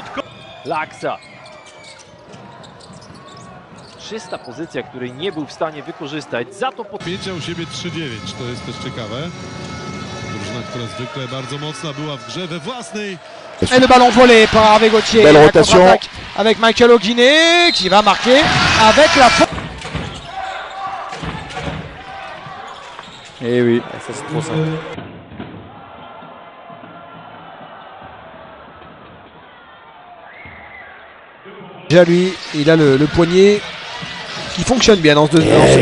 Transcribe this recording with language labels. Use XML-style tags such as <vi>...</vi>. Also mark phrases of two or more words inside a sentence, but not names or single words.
<pl>Laksa. Czysta pozycja, której nie był w stanie wykorzystać. Za to Pięcia u siebie 3-9, to jest też ciekawe. Drużyna, która zwykle bardzo mocna była w grze we własnej.</pl> <fr>Et le ballon volé par Hervé Gauthier. Belle La rotation. contre-attaque avec Michael O'Guinney qui va marquer avec la faute. Et oui, ça c'est trop simple. Déjà lui, il a le poignet qui fonctionne bien dans ce deuxième</fr>